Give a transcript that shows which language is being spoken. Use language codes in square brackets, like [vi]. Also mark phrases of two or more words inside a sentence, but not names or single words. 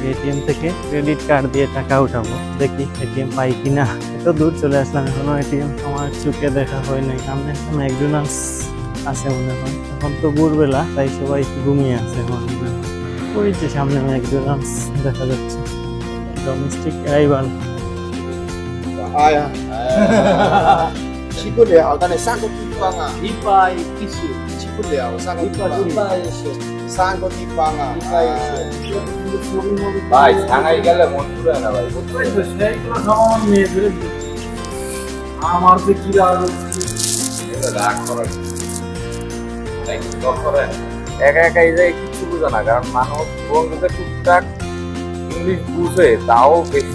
[bn] এটিএম থেকে [en] credit card [bn] দিয়ে টাকা উঠাবো, দেখি এটিএম পাই কিনা। এত দূর চলে আসলাম, এখনো এটিএম আমার চোখে দেখা হয় নাই। সামনে ম্যাকডোনাল্ডস আছে মনে হয়। এখন তো ভোরবেলা, তাই সবাই ঘুমিয়ে আছে মনে হয়। ওই যে সামনে ম্যাকডোনাল্ডস দেখা যাচ্ছে। [en] domestic arrival. [zh] 去不了，但你3个地方啊，110去不了，3个地方，3个地方啊， [bn] ভাই সাঙ্গাই গেলে মন পুরো না ভাই। আমার যে কি লাগবে একা একা এই জায়গায় কিছু বুঝে না, কারণ মানুষ বন্ধুকে টুকটাক ইংলিশ বুঝে তাও বেশি।